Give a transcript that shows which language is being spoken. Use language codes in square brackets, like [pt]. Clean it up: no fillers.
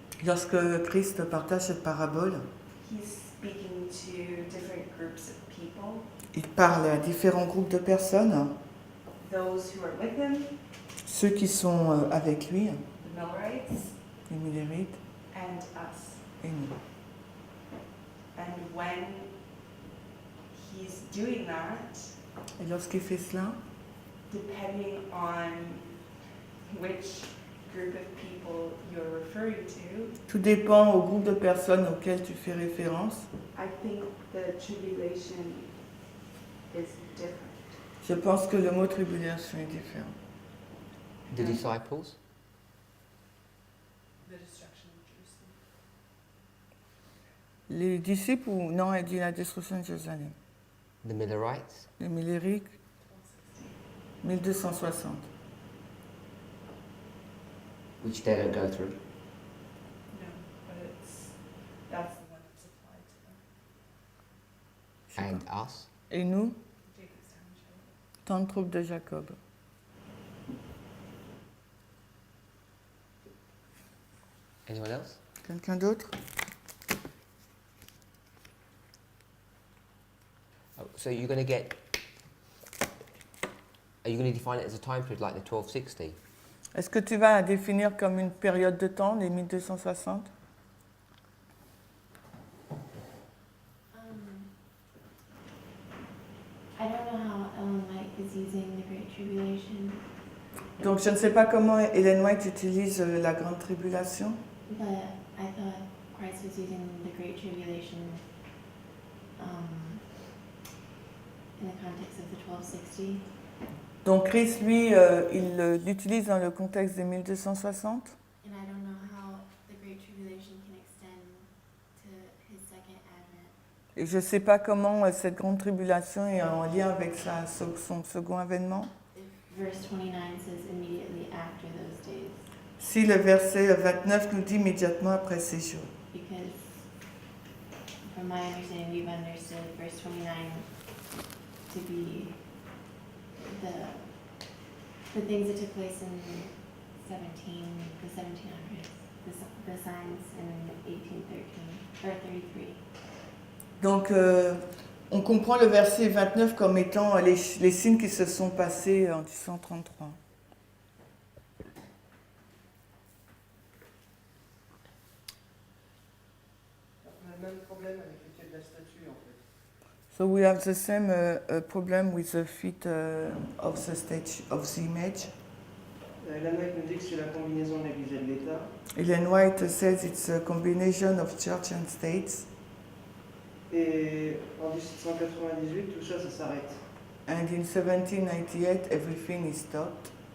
[fr] Lorsque Christ partage cette parabole, [en] he's speaking to different groups of people, [fr] il parle à différents groupes de personnes, [en] those who are with him, [fr] ceux qui sont avec lui, [en] the Millerites, [fr] les Millerites, [en] and us. [fr] et nous. [en] And when he's doing that, [fr] Et lorsqu'il fait cela, [en] depending on which group of people you're referring to, [fr] tout dépend au groupe de personnes auquel tu fais référence. [en] I think the tribulation is different. [fr] Je pense que le mot tribulation est différent. [en] The disciples? The destruction of Jerusalem. [fr] Les disciples, ou non, elle dit la destruction de Jérusalem. [en] The Millerites? [fr] Les Millériques, 1260. [en] Which they don't go through. No, but that's the one that's applied to them. And us? [fr] Et nous, [en] Jacob's town child. [fr] tant de troupes de Jacob. [en] Anyone else? [fr] Quelqu'un d'autre? [en] Oh, so you're going to get... Are you going to define it as a time period like the 1260? [fr] Est-ce que tu vas la définir comme une période de temps, les 1260? [en] I don't know how Ellen White is using the Great Tribulation, [fr] Donc je ne sais pas comment Ellen White utilise la grande tribulation, [en] but I thought Christ was using the Great Tribulation in the context of the 1260. [fr] donc Christ, lui, il l'utilise dans le contexte des 1260. [en] And I don't know how the Great Tribulation can extend to his second advent. [fr] Et je ne sais pas comment cette grande tribulation est en lien avec son second avènement. [en] If verse 29 says immediately after those days, [fr] Si le verset 29 nous dit immédiatement après ces jours. [en] because from my understanding, we've understood verse 29 to be the things that took place in the 1700s, the signs in 1813 or 33. [fr] Donc on comprend le verset 29 comme étant les signes qui se sont passés en 1833. On a le même problème avec le quai de la statue en fait. [en] So we have the same problem with the feet of the image. [fr] Ellen White nous dit que c'est la combinaison de l'Église et de l'État. [en] Ellen White says it's a combination of church and states. [fr] Et en 1798, tout ça, ça s'arrête. [en] And in 1798, everything is stopped.